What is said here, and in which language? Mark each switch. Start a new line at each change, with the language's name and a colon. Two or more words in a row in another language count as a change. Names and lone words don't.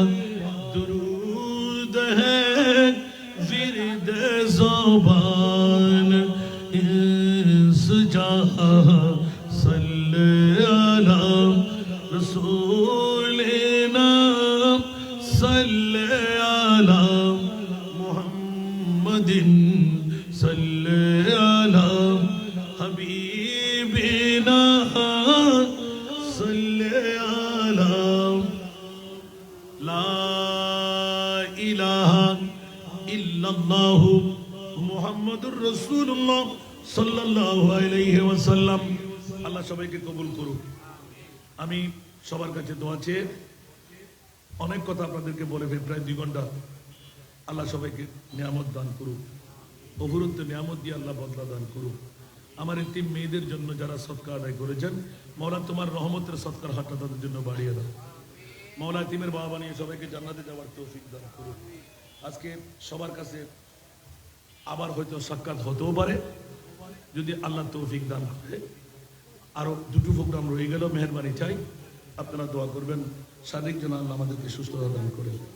Urdu: درود ہے ورد زبان اس جہاں
Arabic: صلی علی رسولنا صلی علی
Urdu: محمد صلی علی حبیبنا صلی علی
Arabic: لا الہ الا اللہ محمد الرسول اللہ صلی اللہ علیہ وسلم
Bangla: আল্লাহ সবাইকে কবুল করুক আমি সবার কাছে দোয়া চেয়ে অনেক কথা আপনাদেরকে বলে প্রায় 2 ঘন্টা আল্লাহ সবাইকে নিয়ামত দান করুক অফুরন্ত নিয়ামত দিয়ে আল্লাহ বদলা দান করুক আমার এই তিন মেয়েদের জন্য যারা সদকা আদায় করেছেন মওলা তোমার রহমতের সদকার হাতটা তাদের জন্য বাড়িয়ে দাও মওলা তিমের বাবা বানিয়ে সবাইকে জান্নাতে যাওয়ার তৌফিক দান করুক আজকে সবার কাছে আবার হয়তো সাক্ষাৎ হতেও পারে যদি আল্লাহ তৌফিক দান করে আরো দুটো প্রোগ্রাম রয়ে গেল মেহেরবানি চাই আপনারা দোয়া করবেন শারীরিক যেন আল্লাহ আমাদেরকে সুস্থতা দান করেন